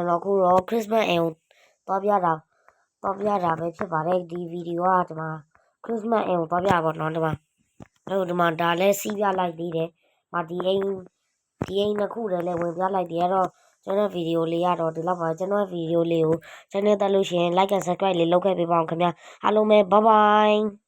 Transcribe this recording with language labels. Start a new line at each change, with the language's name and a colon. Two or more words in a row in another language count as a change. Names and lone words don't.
Burmese: တော်အခုတော့ခရစ်မတ်အိမ်ကိုသွားပြတာပဲဖြစ်ပါတယ်ဒီဗီဒီယိုကဒီမှာခရစ်မတ်အိမ်ကိုသွားပြပါတော့ဒီမှာဒါလည်းစီးပြလိုက်သေးတယ်ဒီအိမ်နှစ်ခုတည်းလည်းဝင်ပြလိုက်တယ်အဲ့တော့ကျွန်တော်ဗီဒီယိုလေးကတော့ဒီလောက်ပါကျွန်တော်ဗီဒီယိုလေးကိုချန်နယ်တက်လို့ရှိရင်
English: like and subscribe
Burmese: လေးလုပ်ခဲ့ပေးပါအောင်ခင်ဗျာအားလုံးပဲ
English: bye bye